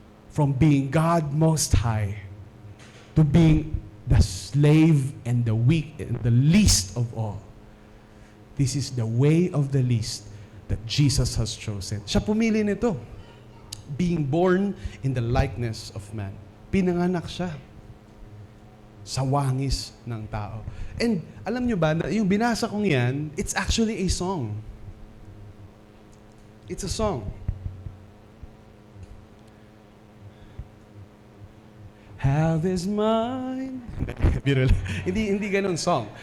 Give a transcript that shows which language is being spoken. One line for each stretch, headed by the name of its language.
English: From being God Most High to being the slave and the weak and the least of all. This is the way of the least that Jesus has chosen.
Filipino: Siya pumili nito.
English: Being born in the likeness of man.
Filipino: Pinanganak siya sa wangis ng tao. And alam nyo ba, yung binasa kong yan,
English: it's actually a song. It's a song. Have is mine. hindi ganun song.